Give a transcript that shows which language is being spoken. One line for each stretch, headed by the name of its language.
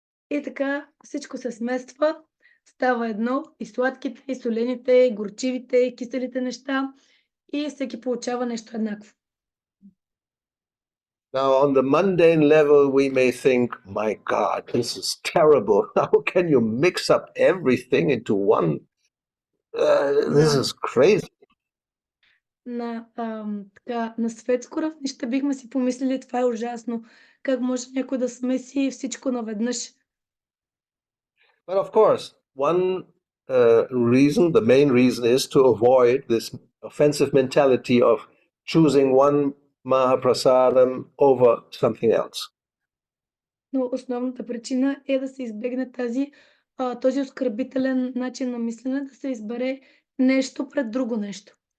Bulgarian: И така всичко се смества, става едно, и сладките, и солените, и горчивите, и киселите неща, и всеки получава нещо еднакво.
English: Now, on the mundane level, we may think, my God, this is terrible. How can you mix up everything into one? This is crazy.
Bulgarian: На светско равнище бихме си помислили, това е ужасно. Как може някой да смеси всичко наведнъж?
English: But of course, one the main reason is to avoid this offensive mentality of choosing one Mahaprasadam over something else.
Bulgarian: Но основната причина е да се избегне този оскърбителен начин на мислене, да се избере нещо пред друго нещо.